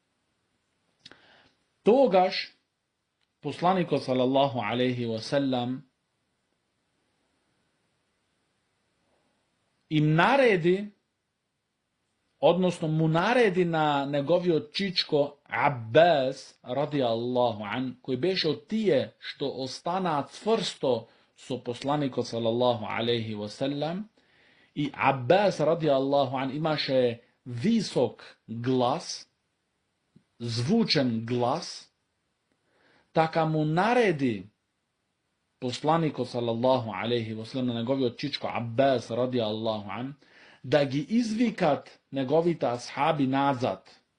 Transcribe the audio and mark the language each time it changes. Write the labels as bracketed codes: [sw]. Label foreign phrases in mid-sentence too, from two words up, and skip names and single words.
[mk] Тогаш посланикот [ar] صلى الله عليه وسلم [mk] им нареди, односно му нареди на неговиот чичко Аббас [ar] رضي الله عن, [mk] кој беше од тие што останаа цврсто со посланикот [ar] صلى الله عليه وسلم, [mk] и Аббас [ar] رضي الله عن [mk] имаше висок глас, звучен глас, така му нареди посланикот [ar] صلى الله عليه وسلم [mk] на неговиот чичко Аббас [ar] رضي الله عن [mk] да ги извикат неговите асхаби назад,